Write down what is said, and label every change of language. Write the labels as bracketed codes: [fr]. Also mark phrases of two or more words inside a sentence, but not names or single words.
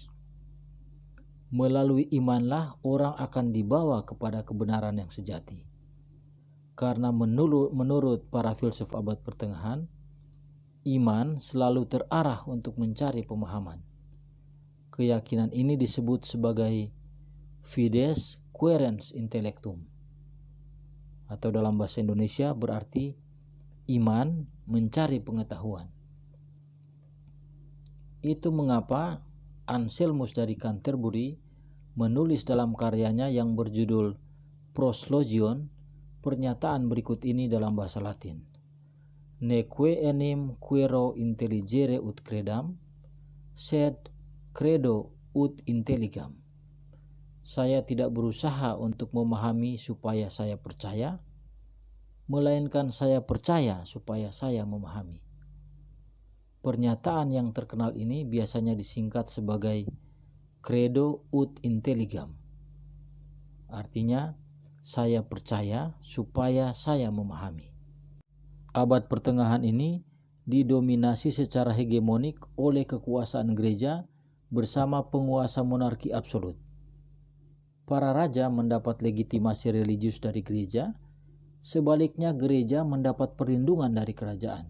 [id] Melalui imanlah orang akan dibawa kepada kebenaran yang sejati. Karena menurut para filsuf abad pertengahan, iman selalu terarah untuk mencari pemahaman. Keyakinan ini disebut sebagai [la] fides quaerens intellectum, [id] atau dalam bahasa Indonesia berarti iman mencari pengetahuan. Itu mengapa Anselmus dari Canterbury menulis dalam karyanya yang berjudul Proslogion pernyataan berikut ini dalam bahasa Latin: [la] Neque enim quaero intelligere ut credam, sed credo ut intelligam. [id] Saya tidak berusaha untuk memahami supaya saya percaya, melainkan saya percaya supaya saya memahami. Pernyataan yang terkenal ini biasanya disingkat sebagai [la] credo ut intelligam. [id] Artinya, saya percaya supaya saya memahami. Abad pertengahan ini didominasi secara hegemonik oleh kekuasaan gereja bersama penguasa monarki absolut. Para raja mendapat legitimasi religius dari gereja, sebaliknya gereja mendapat perlindungan dari kerajaan.